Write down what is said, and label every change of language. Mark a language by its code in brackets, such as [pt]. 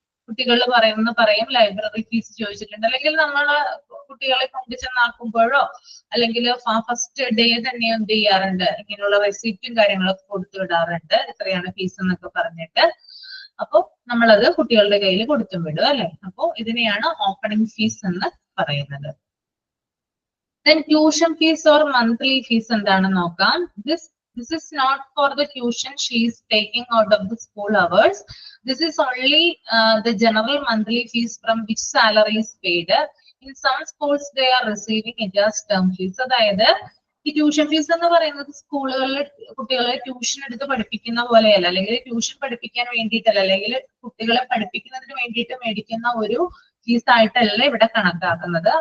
[ml] കുട്ടികൾ പറയും library fees ചോദിച്ചിട്ടുണ്ട്, അല്ലെങ്കിൽ നമ്മൾ കുട്ടികളെ കൊണ്ടുചെന്നാക്കുമ്പോഴോ അല്ലെങ്കിൽ ഫസ്റ്റ് ഡേ തന്നെ എന്ത് ചെയ്യാറുണ്ട്, ഇങ്ങനെയുള്ള റെസിപ്റ്റും കാര്യങ്ങളൊക്കെ കൊടുത്തു വിടാറുണ്ട്, എത്രയാണ് ഫീസ് എന്നൊക്കെ പറഞ്ഞിട്ട്. അപ്പൊ നമ്മളത് കുട്ടികളുടെ കയ്യിൽ കൊടുത്തും വിടും അല്ലെ. അപ്പൊ ഇതിനെയാണ് ഓപ്പണിംഗ് ഫീസ് എന്ന് പറയുന്നത്. [en] Then tuition fees or monthly fees [ml] എന്താണെന്ന് നോക്കാം. [en] This is not for the tuition she is taking out of the school hours. This is only the general monthly fees from which salary is paid. In some schools they are receiving it as term fees. അതായത് [ml] ഈ tuition fees എന്ന് പറയുന്നത് സ്കൂളുകളിൽ കുട്ടികളെ tuition എടുത്ത് പഠിപ്പിക്കുന്ന പോലെയല്ല, അല്ലെങ്കിൽ ട്യൂഷൻ പഠിപ്പിക്കാൻ വേണ്ടിയിട്ടല്ല, അല്ലെങ്കിൽ കുട്ടികളെ പഠിപ്പിക്കുന്നതിന് വേണ്ടിയിട്ട് മേടിക്കുന്ന ഒരു ഫീസ് ആയിട്ടല്ല ഇവിടെ കണക്കാക്കുന്നത്.